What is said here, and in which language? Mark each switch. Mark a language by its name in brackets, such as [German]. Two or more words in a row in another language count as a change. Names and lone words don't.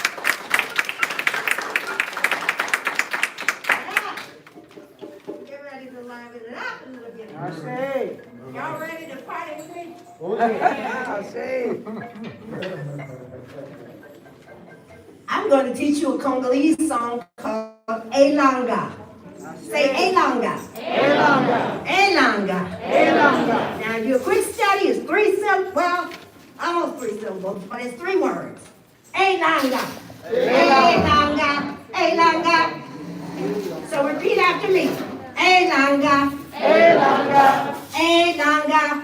[English] Now, get ready to liven it up a little bit. I say. Y'all ready to party with me? I say. I'm going to teach you a Congolese song called Elanga. Say Elanga. Elanga. Elanga. Elanga. Now your quick study is 3 syllables, well, almost 3 syllables, but it's 3 words. Elanga. Elanga. Elanga. So repeat after me. Elanga. Elanga. Elanga.